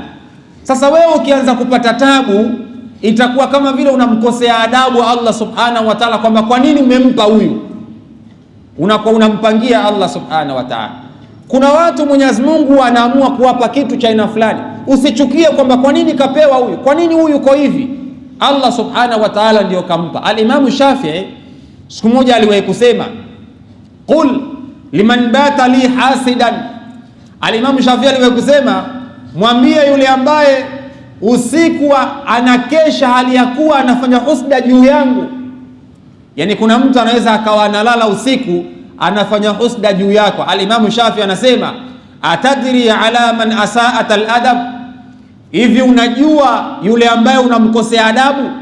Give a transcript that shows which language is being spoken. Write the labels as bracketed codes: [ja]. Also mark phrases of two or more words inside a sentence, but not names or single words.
[sw] Sasa wewe ukianza kupata tabu, itakuwa kama vile unamkosea adabu [ar] الله سبحانه وتعالى, [sw] kwamba kwa nini umempa huyu, unakuwa unampangia [ar] الله سبحانه وتعالى. [sw] Kuna watu Mwenyezi Mungu anaamua kuwapa kitu cha aina fulani, usichukie kwamba kwa nini kapewa huyu, kwa nini huyu yuko hivi. [ar] الله سبحانه وتعالى [sw] ndio kampa. Al-Imam Shafi'i siku moja aliwahi kusema, [ar] قل لمن بات لي حاسدا. [sw] Al-Imam Shafi'i aliwahi kusema, mwambie yule ambaye usiku anakesha hali ya kuwa anafanya husda juu yangu. Yani kuna mtu anaweza akawa analala usiku anafanya husda juu yako. Al-Imam Shafi'i anasema, [ar] أتدري على من أسأت الأدب, [sw] hivi unajua yule ambaye unamkosea adabu?